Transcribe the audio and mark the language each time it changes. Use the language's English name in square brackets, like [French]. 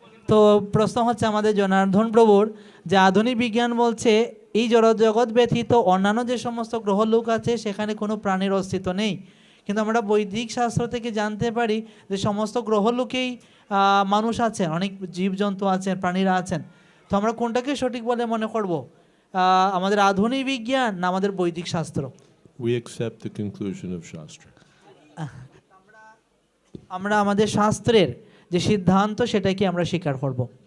[Bangla] তো প্রশ্ন হচ্ছে আমাদের জনার্দন প্রভুর যে আধুনিক বিজ্ঞান বলছে এই জড়জগৎ ব্যতীত অন্যান্য যে সমস্ত গ্রহলোক আছে সেখানে কোনো প্রাণীর অস্তিত্ব নেই, কিন্তু আমরা বৈদিক শাস্ত্র থেকে জানতে পারি যে সমস্ত গ্রহলোকেই মানুষ আছেন, অনেক জীবজন্তু আছেন, প্রাণীরা আছেন। তো আমরা কোনটাকে সঠিক বলে মনে করব, আমাদের আধুনিক বিজ্ঞান না আমাদের বৈদিক শাস্ত্র? [English] We accept the conclusion of Shastra. [Bangla] আমরা আমাদের শাস্ত্রের যে সিদ্ধান্ত সেটাকে আমরা স্বীকার করব।